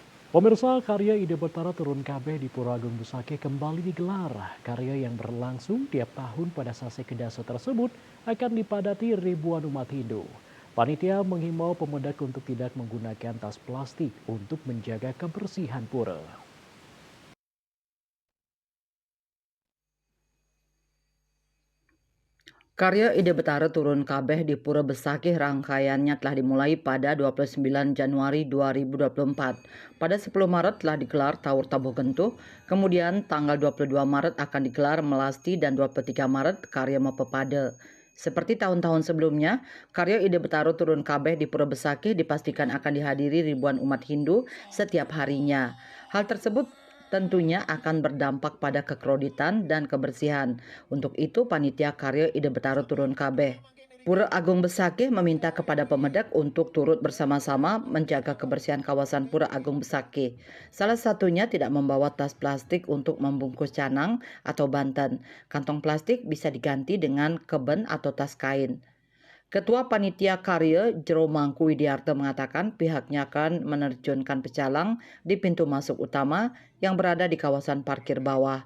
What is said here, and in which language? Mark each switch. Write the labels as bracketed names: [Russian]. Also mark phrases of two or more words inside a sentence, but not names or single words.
[Indonesian] Pemirsa, karya Ide Betara Turun Kabeh di Pura Agung Busake kembali digelar. Karya yang berlangsung tiap tahun pada Sase Kedasa tersebut akan dipadati ribuan umat Hindu. Panitia menghimbau pemudak untuk tidak menggunakan tas plastik untuk menjaga kebersihan pura. Karya Ide Betara Turun Kabeh di Pura Besakih rangkaiannya telah dimulai pada 29 Januari 2024. Pada 10 Maret telah digelar Tawur Tabuh Gentuh, kemudian tanggal 22 Maret akan digelar Melasti dan 23 Maret Karya Mapepade. Seperti tahun-tahun sebelumnya, karya Ide Betara Turun Kabeh di Pura Besakih dipastikan akan dihadiri ribuan umat Hindu setiap harinya. Hal tersebut tentunya akan berdampak pada kekreditan dan kebersihan. Untuk itu, panitia karya Ide Betara Turun Kabeh Pura Agung Besakih meminta kepada pemedak untuk turut bersama-sama menjaga kebersihan kawasan Pura Agung Besakih. Salah satunya tidak membawa tas plastik untuk membungkus canang atau banten. Kantong plastik bisa diganti dengan keben atau tas kain. Ketua Panitia Karya Jero Mangku Widiarto mengatakan pihaknya akan menerjunkan pecalang di pintu masuk utama yang berada di kawasan parkir bawah.